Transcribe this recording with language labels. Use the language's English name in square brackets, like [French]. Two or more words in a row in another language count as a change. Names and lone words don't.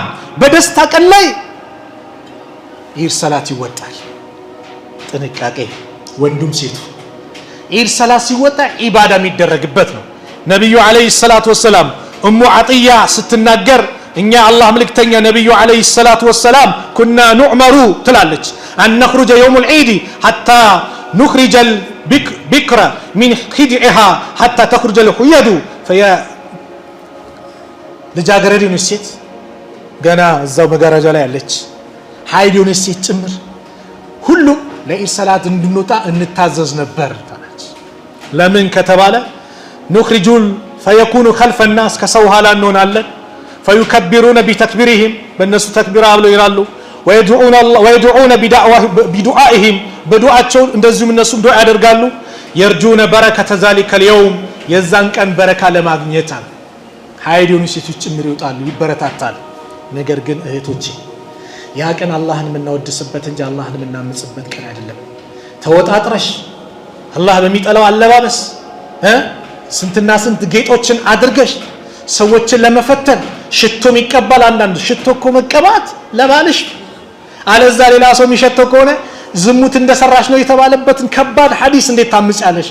[Amharic] በደስታ ቀን ላይ ኢድ ሰላት ይወጣል። ጥንቃቄ ወንዱም ሴቱ ኢድ ሰላት ሲወጣ ኢባዳ የሚደረግበት ነው። ነብዩ [Arabic] عليه الصلاة والسلام [Amharic] ኡሙ አጥያ ስትናገር እኛ አላህ መልእክተኛ ነብዩ [Arabic] عليه الصلاة والسلام كنا نؤمر [Amharic] ትላለች [Arabic] أن نخرج يوم العيد حتى نخرج البكر من خدعها حتى تخرج الحيض فيا [Amharic] ልጃገረድ የሆነች ሴት ገና እዛው መጋረጃ ላይ ያለች ሀይድ የሆነች ሴት ጭምር ሁሉም ለኢድ ሰላት እንድንወጣ እንታዘዝ ነበር ታለች። ለምን ከተባለ [Arabic] نخرجون فيكون خلف [Amharic] الناس ከሰው ኋላ እንሆናለን [Arabic] فيكبرون بتكبيرهم [Amharic] በእነሱ ተክቢራ ብለው ይላሉ [Arabic] ويدعون بدعائهم [Amharic] በዱዓቸው እንደዚሁም እነሱም ዱዓ ያደርጋሉ يرجون [Arabic] بركة ذلك اليوم [Amharic] የዛን ቀን በረካ ለማግኘት አለ ሀይድ የሆኑ ሴቶች ጭምር ይወጣሉ ይበረታታል። ነገር ግን እህቶቼ ያ ቀን አላህን የምናወድስበት እንጂ አላህን የምናምጽበት ቀን አይደለም። ተወጣጥረሽ አላህ በሚጠላው አለባበስ ስንትና ስንት ጌጦችን አድርገሽ ሰዎችን ለመፈተን ሽቶም ይቀባል። አንዳንድ ሽቶ እኮ መቀባት ለባልሽ አለዛ ሌላ ሰው የሚሸተው ከሆነ ዝሙት እንደሰራሽ ነው የተባለበትን ከባድ ሐዲስ እንዴት ታምጫለሽ?